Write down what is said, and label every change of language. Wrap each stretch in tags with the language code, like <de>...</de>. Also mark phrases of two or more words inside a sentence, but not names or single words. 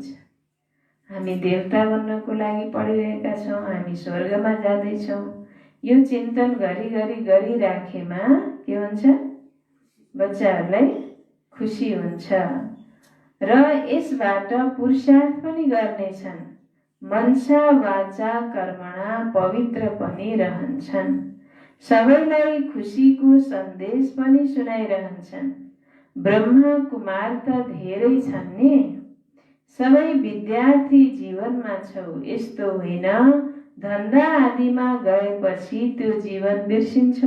<ne>हामी देवता बन्नको लागि पढिरहेका छौँ, हामी स्वर्गमा जाँदैछौँ। यो चिन्तन घरिघरि गरिराखेमा के हुन्छ? बच्चाहरूलाई खुसी हुन्छ र यसबाट पुरुषार्थ पनि गर्नेछन्।</ne> <sa>मनसा वाचा कर्मणा</sa> <ne>पवित्र पनि रहन्छन्। सबैलाई खुसीको सन्देश पनि सुनाइरहन्छन्। ब्रह्मा कुमार त धेरै छन् नि। सबै विद्यार्थी जीवनमा छौ, यस्तो होइन धन्दा आदिमा गएपछि त्यो जीवन बिर्सिन्छौ।</ne>